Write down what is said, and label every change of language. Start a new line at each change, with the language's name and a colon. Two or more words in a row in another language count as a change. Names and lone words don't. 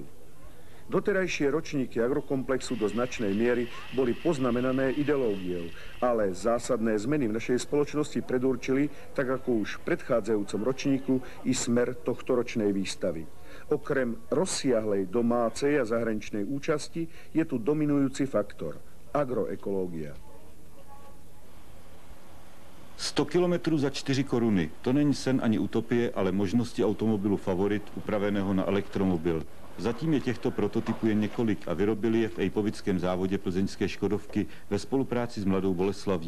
Slovak: Doterajšie ročníky agrokomplexu do značnej miery boli poznamenané ideológiou, ale zásadné zmeny v našej spoločnosti predurčili, tak ako už v predchádzajúcom ročníku, i smer tohto ročnej výstavy. Okrem rozsiahlej domácej a zahraničnej účasti je tu dominujúci faktor – agroekológia.
Czech: 100 kilometrů za 4 koruny. To není sen ani utopie, ale možnosti automobilu Favorit upraveného na elektromobil. Zatím je těchto prototypů jen několik a vyrobili je v Ejpovickém závodě plzeňské Škodovky ve spolupráci s Mladou Boleslaví.